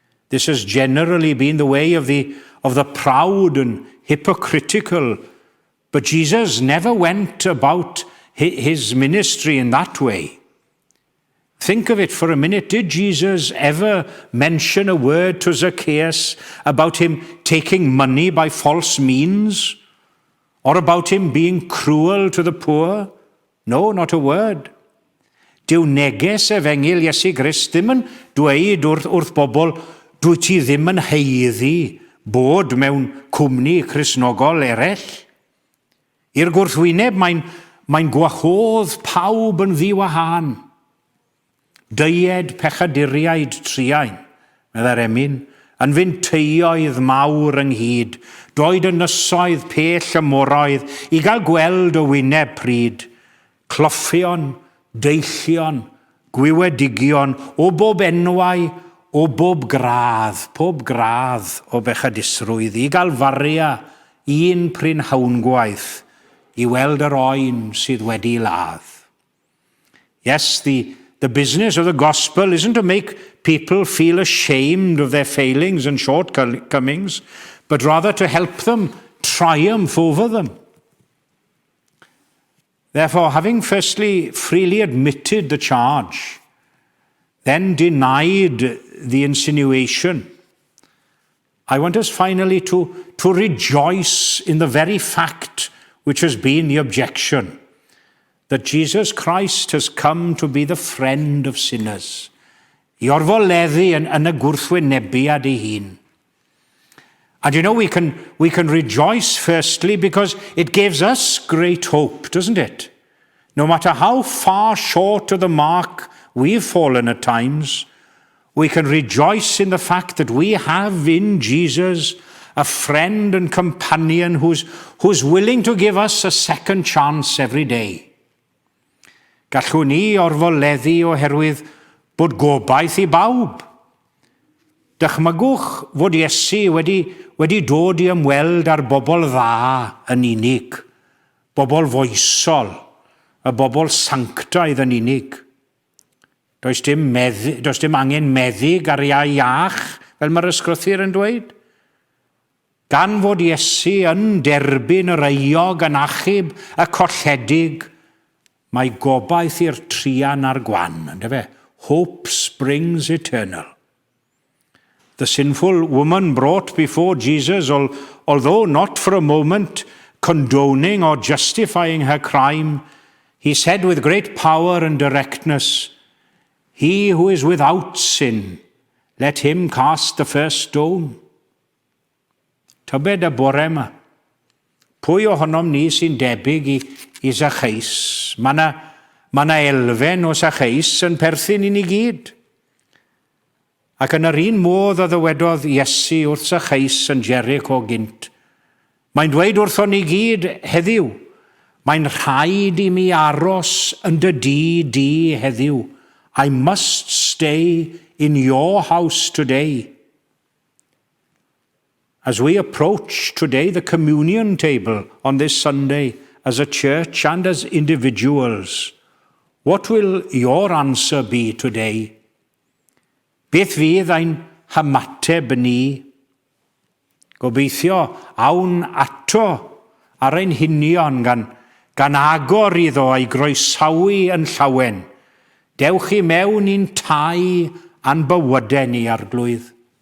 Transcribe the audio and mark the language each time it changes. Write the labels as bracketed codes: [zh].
[en] This has generally been the way of the proud and hypocritical, but Jesus never went about his ministry in that way. Think of it for a minute. Did Jesus ever mention a word to Zacchaeus about him taking money by false means? Or about him being cruel to the poor? No, not a word. [cy] Dyw neges efengil Iesu Grist ddim yn dweud wrth bobl, dwi ti ddim yn heiddi bod mewn cwmni Cristnogol eraill. I'r gwrthwyneb mae'n gwahodd pawb yn ddiwahân. Dyed pechaduriaid triain, medda'r emyn, yn fynd teioedd mawr ynghyd, doed y nysoedd pell y moroedd, i gael gweld y wyneb pryd, cloffion, deillion, gwywedigion, o bob enwau, o bob gradd o bechadusrwydd, i gael faria un prynhawngwaith, i weld yr oen sydd wedi ladd. [en] Yes, the business of the gospel isn't to make people feel ashamed of their failings and shortcomings, but rather to help them triumph over them. Therefore, having firstly freely admitted the charge, then denied the insinuation, I want us finally to rejoice in the very fact which has been the objection, that Jesus Christ has come to be the friend of sinners. [cy] I orfoleddu yn y gwrthwynebiad ei hun. [en] And you know, we can rejoice firstly because it gives us great hope, doesn't it? No matter how far short of the mark we've fallen at times, we can rejoice in the fact that we have in Jesus a friend and companion who's willing to give us a second chance every day. [cy] Gallwn ni orfoleddu oherwydd bod gobaith I bawb. Dychmygwch fod Iesu wedi dod I ymweld â'r bobl dda yn unig, bobl foesol, y bobl sanctaidd yn unig. Does dim angen meddyg ar iau iach, fel mae'r ysgrythur yn dweud. Gan fod Iesu yn derbyn yr euog yn achub y colledig, mae gobaith i'r trian a'r gwan, yndyfe? [en] Hope springs eternal. The sinful woman brought before Jesus, although not for a moment condoning or justifying her crime, he said with great power and directness, "He who is without sin, let him cast the first stone." [cy] Tybed y bore yma. Pwy ohonom ni sy'n debyg I Zacchaeus? Mae na elfen o Zacchaeus yn perthyn I ni gyd. Ac yn yr un modd a ddywedodd Iesu wrth Zacchaeus yn Jericho gynt, mae'n dweud wrthon ni gyd heddiw, mae'n rhaid I mi aros yn dy di heddiw. [en] I must stay in your house today. As we approach today the communion table on this Sunday as a church and as individuals, what will your answer be today? [cy] Beth fydd ein hymateb ni? Gobeithio awn ato ar ein hunion gan agor iddo a'i groesawu yn llawen. Dewch I mewn i'n tai a'n bywydau ni arglwydd.